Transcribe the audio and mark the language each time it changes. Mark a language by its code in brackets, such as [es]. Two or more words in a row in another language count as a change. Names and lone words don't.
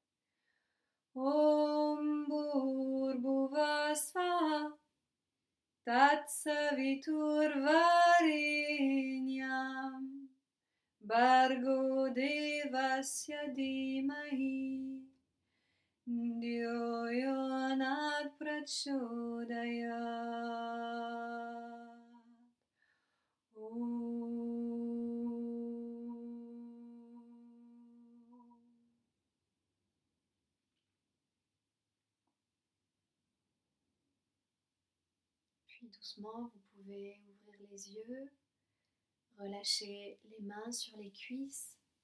[sa] Om Bhurbhuvah Swaha Tatsaviturvarenyam Bhargo Devasya Dhimahi Dhyo Yonat Prachodayat. [fr] Puis doucement, vous pouvez ouvrir les yeux, relâcher les mains sur les cuisses.